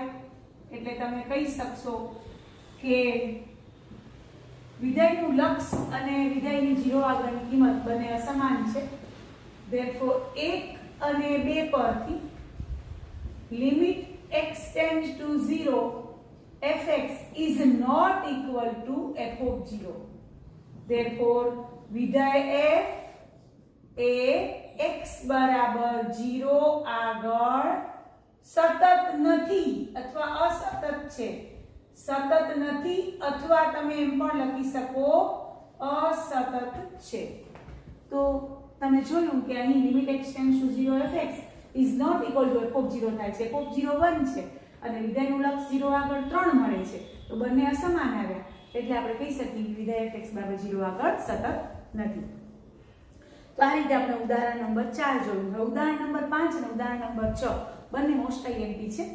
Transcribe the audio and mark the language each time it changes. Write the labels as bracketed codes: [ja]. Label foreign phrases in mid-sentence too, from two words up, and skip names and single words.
[gu] એટલે તમે કહી શકશો કે વિધેયનું લક્ષ અને વિધેયની 0 આગળની કિંમત બંને અસમાન છે. [en] ધેરફોર [gu] 1 અને 2 પરથી [en] limit x tends to 0 fx is not equal to f of 0. [gu] Therefore વિધેય f એ x બરાબર 0 આગળ સતત નથી અથવા અસતત છે. સતત નથી અથવા તમે એમ પણ લખી શકો અસતત છે. તો તમે જોયું કે અહીં [en] limit x tends to 0 fx is not equal to f of 0 [gu] થાય છે. f of 0 1 છે અને વિધેયનું લક્ષ 0 આગળ 3 મળે છે. તો બંને અસમાન આવ્યા એટલે આપણે કહી શકીએ કે વિધેય fx બરાબર 0 આગળ સતત નથી. તો આ રીતે આપણે ઉદાહરણ નંબર 4 જોયું. હવે ઉદાહરણ નંબર 5 અને ઉદાહરણ નંબર 6 બંને [en] most IMP [gu] છે.